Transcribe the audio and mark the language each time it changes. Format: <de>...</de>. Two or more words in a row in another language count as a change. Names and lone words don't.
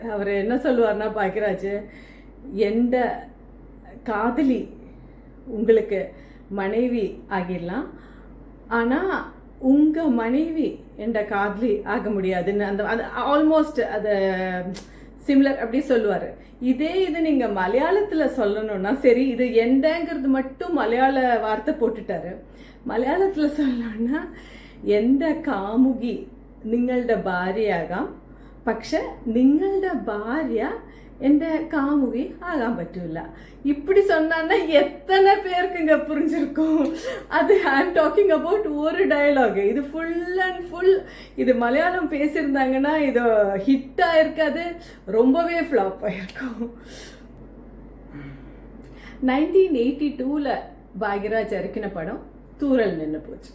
<ta>அவர் என்ன சொல்லுவார்னா, பாக்யராஜ், எந்த காதலி உங்களுக்கு மனைவி ஆகிடலாம், ஆனால் உங்கள் மனைவி என்ற காதலி ஆக முடியாதுன்னு அது ஆல்மோஸ்ட் அதை சிமிலர் அப்படி சொல்லுவார். இது நீங்கள் மலையாளத்தில் சொல்லணும்னா சரி, இது எந்தங்கிறது மட்டும் மலையாள வார்த்தை போட்டுட்டாரு. மலையாளத்தில் சொல்லணும்னா,</ta> <ml>எந்த കാമുകി നിങ്ങളുടെ ഭാര്യയാകാം, പക്ഷെ നിങ്ങളുടെ ഭാര്യ എൻ്റെ കാമുകി ആകാൻ പറ്റൂല.</ml> <ta>இப்படி சொன்னா எத்தனை பேருக்குங்க புரிஞ்சிருக்கும்? அது</ta> <en>I'm talking about</en> <ta>ஒரு டயலாக். இது</ta> <en>full and full,</en> <ta>இது மலையாளம் பேசியிருந்தாங்கன்னா இது ஹிட் ஆயிருக்காது, ரொம்பவே ஃப்ளாப் ஆயிருக்கும். 1982 பாக்யராஜ் இறக்கின படம் தூரல் நின்று போச்சு.</ta>